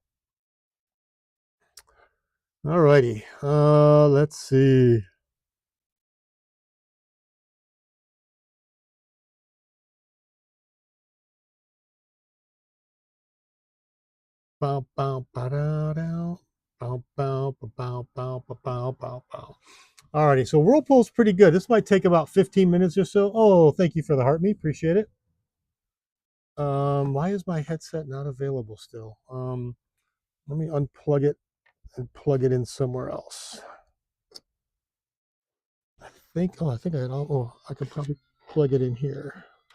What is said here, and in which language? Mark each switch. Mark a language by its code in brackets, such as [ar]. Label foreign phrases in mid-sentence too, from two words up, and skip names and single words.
[en] All righty. Let's see. Bow, bow, ba, da, da. Bow, bow, ba, bow, bow, ba, bow, bow, bow. Alrighty, so Whirlpool's pretty good. This might take about 15 minutes or so. Oh, thank you for the heart me. Appreciate it. Why is my headset not available still? Let me unplug it and plug it in somewhere else. I think I could probably plug it in here.